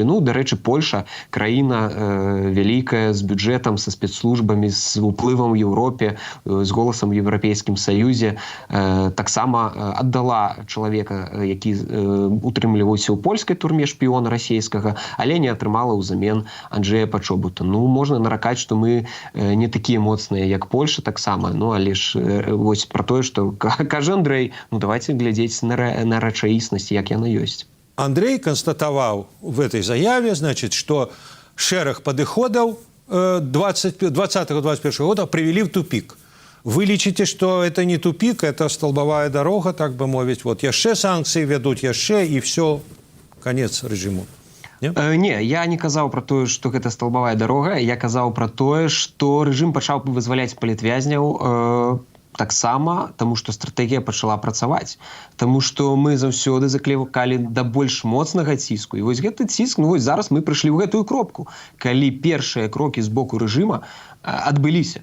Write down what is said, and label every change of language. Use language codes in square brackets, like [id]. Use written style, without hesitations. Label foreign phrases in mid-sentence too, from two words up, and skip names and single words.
[be] Дарэчы, Польша, краіна вялікая, з бюджэтам, са спецслужбамі, з уплывам у Еўропе, з голасам у Еўрапейскім Саюзе, таксама аддала чалавека, які утрымліваўся ў польскай турме, шпіёна расійскага, але не атрымала ўзамен Анджэя Пачобута. Можна наракаць, што мы не такія моцныя, як Польша таксама, але ж вось пра тое, што кажа Андрэй, давайте глядзець на рэчаіснасць, як яна ёсць. [ru] Андрей констатовал в этой заяве, значит, что шерах подходов 2020-2021 года привели в тупик. [be] Вы лічыце, [ru] что это не тупик, это столбовая дорога, так бы мовить. Вот яшчэ санкции ведут, яшчэ, и все, конец режиму. [be] Не, я не казаў пра тое, што гэта [ru] столбовая дорога, [be] я казаў пра тое, што рэжым пачаў вызваляць палітвязняў таксама, таму што стратэгія пачала працаваць. Таму што мы заўсёды заклікалі да больш моцнага ціску. І вось гэты ціск, зараз мы прыйшлі ў гэтую кропку, калі першыя крокі з боку рэжыма адбыліся.